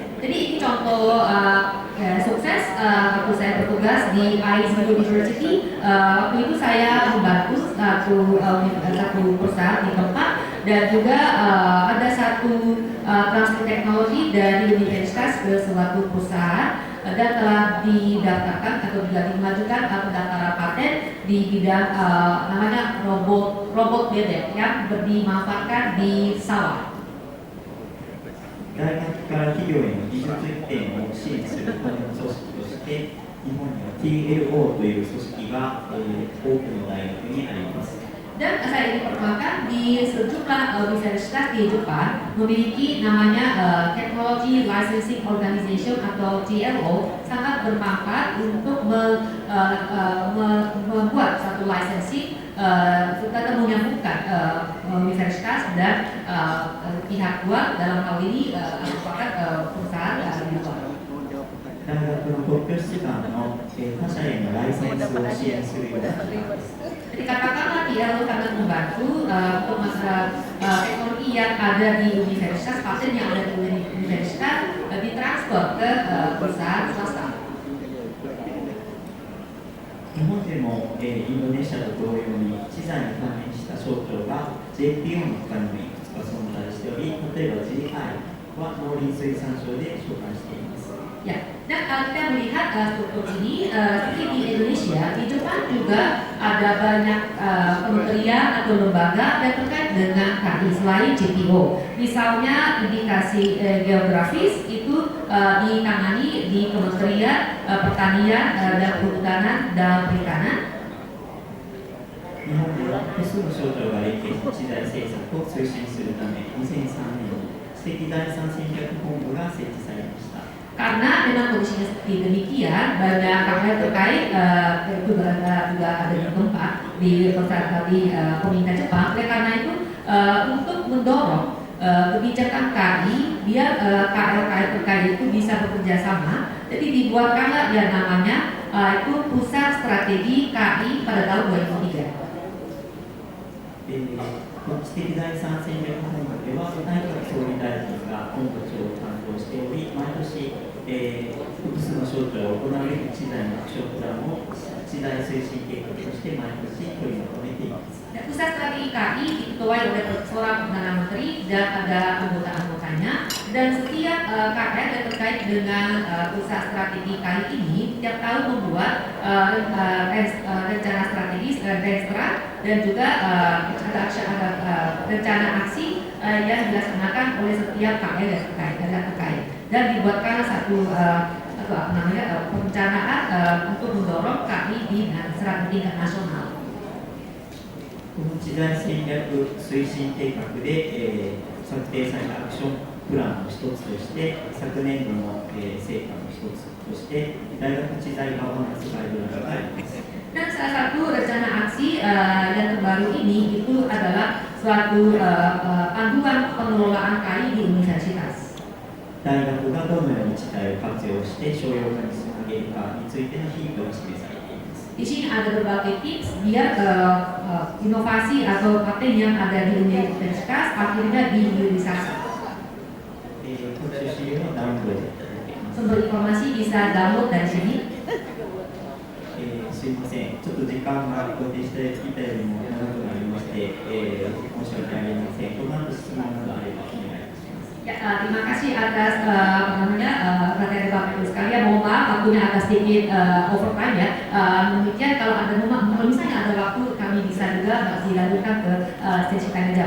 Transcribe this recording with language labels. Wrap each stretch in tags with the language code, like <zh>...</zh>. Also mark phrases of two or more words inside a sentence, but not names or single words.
<id>Jadi ini contoh sukses waktu saya bertugas di ISU University. Waktu itu saya membantu satu perusahaan di tempat dan juga ada satu transfer teknologi dari universitas ke suatu perusahaan dan telah didaftarkan atau juga dimajukan pendaftaran paten di bidang namanya robot bebek yang dimanfaatkan di sawah.</id> <ja>大学から企業への技術移転を支援するための組織として日本には TLO という組織が、多くの大学にあります。</ja> <id>Dan saya ingin perkenalkan di sejumlah universitas di Jepang memiliki namanya</id> <en>Technology Licensing Organization</en> <id>atau TLO sangat bermanfaat untuk membuat satu licensing kita menyambungkan universitas dan pihak luar dalam hal ini merupakan perusahaan di luar.</id> <ja>大学の特許出願の、他社へのライセンスを支援するようになります。</ja> <id>Jadi katakanlah TLO sangat membantu untuk masalah teknologi yang ada di universitas, paten yang ada di universitas ditransfer ekspor ke perusahaan swasta.</id> <ja>日本でも、インドネシアと同様に知財に関連した省庁が JPO の他にもいくつか存在しており、例えば GI は農林水産省で所管しています。</ja> <id>Ya, dan kita melihat struktur ini seperti di Indonesia, di Jepang juga ada banyak kementerian atau lembaga yang terkait dengan KI selain JPO. Misalnya indikasi geografis itu ditangani di Kementerian Pertanian dan Perhutanan dan Perikanan.</id> <ja>日本では複数の省庁が連携し知財政策を推進するため、2003年に知的財産戦略本部が設置されました。</ja> <id>Karena memang kondisinya seperti demikian, banyak hal terkait itu juga ada di tempat di pemerintah Jepang. Oleh karena itu, untuk mendorong kebijakan KI biar KLKI terkait itu bisa bekerja sama, jadi dibuatkanlah yang namanya itu Pusat Strategi KI pada tahun 2003.</id> <ja>知的財産戦略本部では内閣総理大臣が本部長を担当しており、毎年、複数の省庁が行われる知財のアクションプランを知財推進計画として毎年取りまとめています。</ja> <id>Pusat Strategi KI diketuai oleh seorang Perdana Menteri dan ada anggota-anggotanya, dan setiap KL yang terkait dengan Pusat Strategi KI ini tiap tahun membuat rencana strategis dan juga ada rencana aksi yang dilaksanakan oleh setiap KL yang terkait dan dibuatkan satu perencanaan untuk mendorong KI di strategi nasional.</id> <ja>この知財戦略推進計画で、策定されたアクションプランの一つとして、昨年度の、成果の一つとして、大学知財ガバナンスガイドラインがあります。</ja> <id>Dan salah satu rencana aksi yang terbaru ini itu adalah suatu panduan pengelolaan KI di universitas.</id> <ja>大学がどのように知財を活用して商用化につなげるかについてのヒントが示されています。</ja> <id>Di sini ada berbagai tips biar inovasi atau paten yang ada di universitas akhirnya dihilirisasi. Sumber informasi bisa download dari sini.</id> <ja>すいません、ちょっと時間が予定していたよりも長くなりまして、申し訳ありません。この後質問などあればお願いします。</ja> <id>Ya, terima kasih atas materi Bapak Ibu sekalian. Mohon maaf waktunya agak sedikit overtime ya. Demikian kalau ada misalnya ada waktu kami bisa juga dilanjutkan ke sesi tanya jawab.</id>